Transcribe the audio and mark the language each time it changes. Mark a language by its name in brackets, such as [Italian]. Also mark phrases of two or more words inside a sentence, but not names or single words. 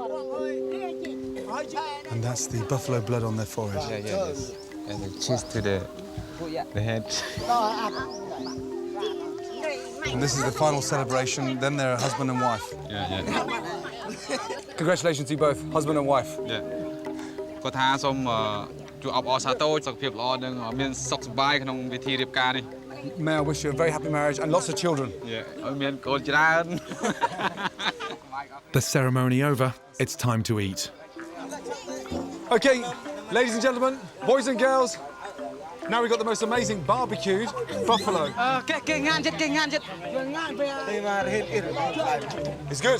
[English] And that's the buffalo blood on their forehead. Yeah. And then cheese to the head. And this is the final celebration. Then they're husband and wife. Yeah. Congratulations to you both, husband and wife. Yeah. [Khmer] គាត់ថាសូមជួបអបអរសាទរសុខភាពល្អនិងមានសុខសប្បាយក្នុងពិធីរៀបការនេះ [English] May I wish you a very happy marriage and lots of children. Yeah. [Khmer] ឲ្យមានកូនច្រើន [English] The ceremony over, it's time to eat. Okay, ladies and gentlemen, boys and girls, Now we've got the most amazing barbecued buffalo. [Vietnamese] Cái ngan chết. [English] It's good.